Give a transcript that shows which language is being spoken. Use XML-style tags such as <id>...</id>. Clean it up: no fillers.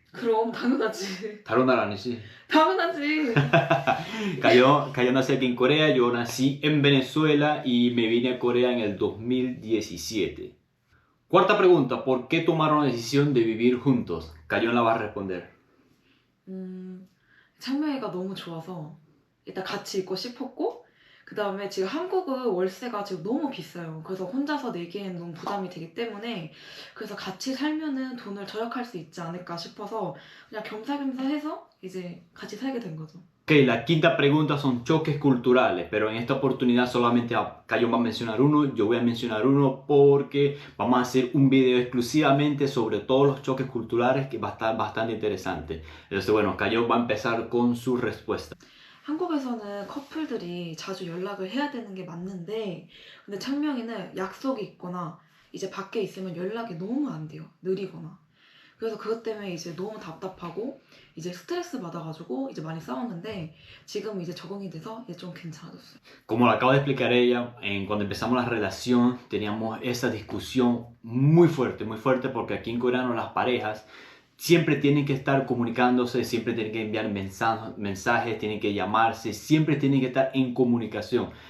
<ko>그럼 당연하지. 다른 나라 아니지? 당연하지.</ko> <es>Cayo nació aquí en Corea, yo nací en Venezuela y me vine a Corea en el 2017. Cuarta pregunta, ¿por qué tomaron la decisión de vivir juntos? Cayo la va a responder.</es> <ko>창명이가 너무 좋아서 일단 같이 있고 싶었고 그 다음에 지금 한국은 월세가 지금 너무 비싸요. 그래서 혼자서 내기에는 너무 부담이 되기 때문에 그래서 같이 살면은 돈을 절약할 수 있지 않을까 싶어서 그냥 겸사겸사 해서 이제 같이 살게 된 거죠.</ko> <es>Ok, la quinta pregunta son choques culturales, pero en esta oportunidad solamente Cayo va a mencionar uno, yo voy a mencionar uno porque vamos a hacer un video exclusivamente sobre todos los choques culturales que va a estar bastante interesante. Entonces, bueno, Cayo va a empezar con su respuesta.</es> <ko>한국에서는 커플들이 자주 연락을 해야 되는 게 맞는데 근데 창명이는 약속이 있거나 이제 밖에 있으면 연락이 너무 안 돼요. 느리거나. 그래서 그것 때문에 이제 너무 답답하고 이제 스트레스 받아가지고 이제 많이 싸웠는데 지금 이제 적응이 돼서 이제 좀 괜찮아졌어요.</ko> <es>Como lo acaba de explicar ella, cuando empezamos la relación teníamos esa discusión muy fuerte porque aquí en coreano las parejas siempre tienen que estar comunicándose, siempre tienen que enviar mensajes, tienen que llamarse, siempre tienen que estar en comunicación.</es>